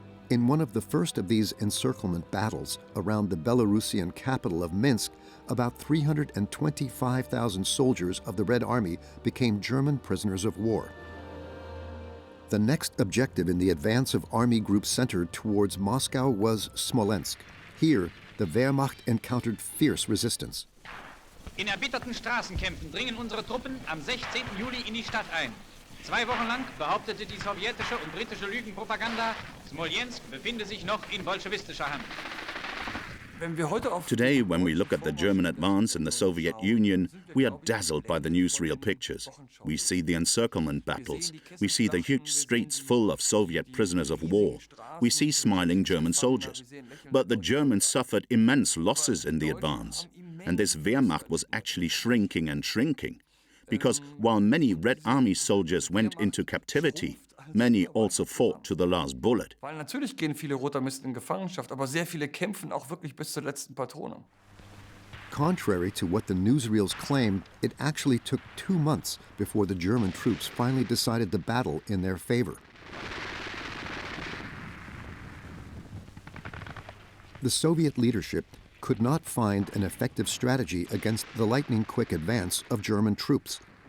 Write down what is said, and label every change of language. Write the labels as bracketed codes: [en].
[en] In one of the first of these encirclement battles around the Belarusian capital of Minsk, about 325,000 soldiers of the Red Army became German prisoners of war. The next objective in the advance of army groups centered towards Moscow was Smolensk. Here, the Wehrmacht encountered fierce resistance. [de] In erbitterten Straßenkämpfen dringen unsere Truppen am 16. Juli in die Stadt ein. 2 Wochen lang behauptete die sowjetische und britische Lügenpropaganda, Smolensk befinde sich noch in bolschewistischer Hand. [en] Today, when we look at the German advance in the Soviet Union, we are dazzled by the newsreel pictures. We see the encirclement battles. We see the huge streets full of Soviet prisoners of war. We see smiling German soldiers. But the Germans suffered immense losses in the advance. And this Wehrmacht was actually shrinking and shrinking. Because while many Red Army soldiers went into captivity, many also fought to the last bullet. [de] Weil natürlich gehen viele Rotarmisten in Gefangenschaft, aber sehr viele kämpfen auch wirklich bis zur letzten Patrone. [en] Contrary to what the newsreels claim, it actually took 2 months before the German troops finally decided the battle in their favor. The Soviet leadership could not find an effective strategy against the lightning-quick advance of German troops.